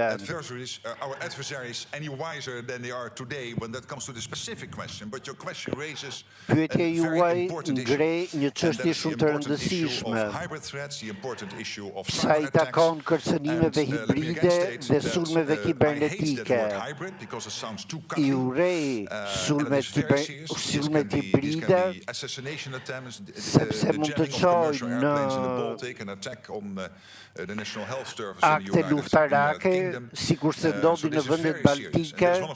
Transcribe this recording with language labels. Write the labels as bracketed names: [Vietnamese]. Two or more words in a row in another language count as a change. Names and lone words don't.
[English] Our adversaries any wiser than they are today when that comes to the specific question, but your question raises [Albanian] Pyetja juaj ngre një çështje shumë të rëndësishme, sa i takon kërcënimeve hibride dhe sulmeve kibernetike. I urej sulmet hibride sepse mund të çojnë në akte luftarake, sikur se ndodhi në vendet baltike.